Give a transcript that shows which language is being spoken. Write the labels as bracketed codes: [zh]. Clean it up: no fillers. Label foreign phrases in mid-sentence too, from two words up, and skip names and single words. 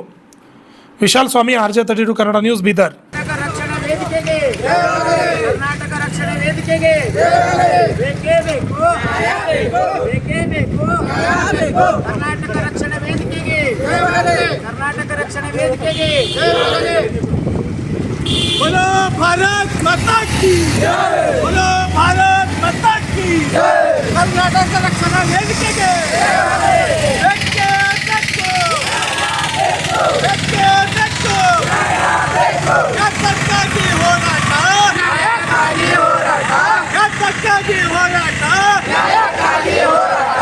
[kn] ವಿಶಾಲ್ ಸ್ವಾಮಿ, RJ 32 ಕನ್ನಡ ನ್ಯೂಸ್, ಬೀದರ್. ಕರ್ನಾಟಕ ರಕ್ಷಣಾ ವೇದಿಕೆಗೆ ಬೇಕೇ ಬೇಕು, ಕರ್ನಾಟಕ ರಕ್ಷಣಾ ವೇದಿಕೆಗೆ, ಕರ್ನಾಟಕ ರಕ್ಷಣಾ ವೇದಿಕೆಗೆ. [hi] बोलो भारत माता की जय, बोलो भारत माता की जय. [kn] ಕರ್ನಾಟಕ ರಕ್ಷಣಾ ವೇದಿಕೆಗೆ ಬೆಕ್ಕೆ ಬೆಕ್ಕು, ಬೆಕ್ಕೆ ಬೆಕ್ಕು, ಯಾತಕ್ಕಾಗಿ ಹೋರಾಟ, ನ್ಯಾಯಕ್ಕಾಗಿ ಹೋರಾಟ, ಯಾತಕ್ಕಾಗಿ ಹೋರಾಟ, ನ್ಯಾಯಕ್ಕಾಗಿ ಹೋರಾಟ.